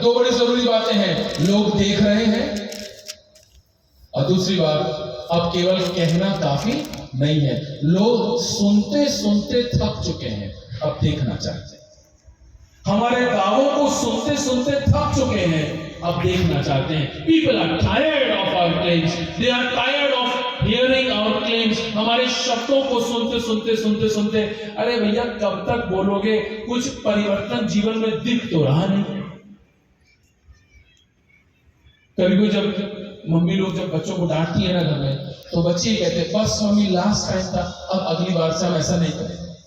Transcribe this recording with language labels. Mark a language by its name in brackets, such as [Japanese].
[Hindi] दो बड़ी जरूरी बातें हैं, लोग देख रहे हैं, और दूसरी बात, अब केवल कहना काफी नहीं है, लोग सुनते सुनते थक चुके हैं, अब देखना चाहते हैं। हमारे दावों को सुनते सुनते थक चुके हैं, अब देखना चाहते हैं। [English] People are tired of our claims. They are tired of hearing our claims. [Hindi] हमारे शब्दों को सुनते, अरे भैया कब तक बोलोगे? कुछ परिवर्तन जीवन में दिख तो रहा नहीं। कभी जब मम्मी लोग जब बच्चों को डांटती है ना घर में, तो बच्चे कहते हैं बस मम्मी लास्ट टाइम था, अब अगली बार से हम ऐसा नहीं करेंगे।